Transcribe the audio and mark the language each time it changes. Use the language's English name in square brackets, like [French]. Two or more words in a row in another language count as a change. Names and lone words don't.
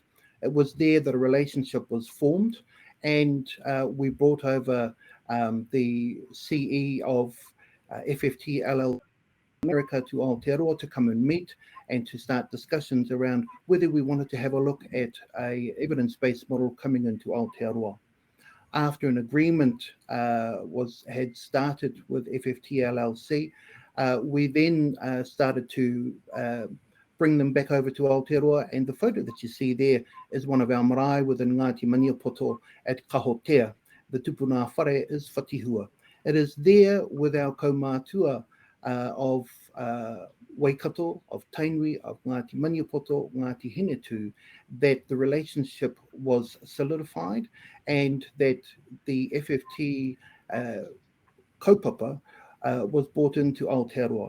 [English] It was there that a relationship was formed, and we brought over the CE of FFT LLC America to Aotearoa to come and meet and to start discussions around whether we wanted to have a look at a evidence-based model coming into Aotearoa. After an agreement had started with FFT LLC, we then started to bring them back over to Aotearoa, and the photo that you see there is one of our marae within Ngāti Maniapoto at Kahotea. The [Māori] tupuna whare [English] is Whatihua. It is there with our kaumātua of Waikato, of Tainui, of Ngāti Maniapoto, Ngāti Hinetu, that the relationship was solidified and that the FFT kaupapa was brought into Aotearoa.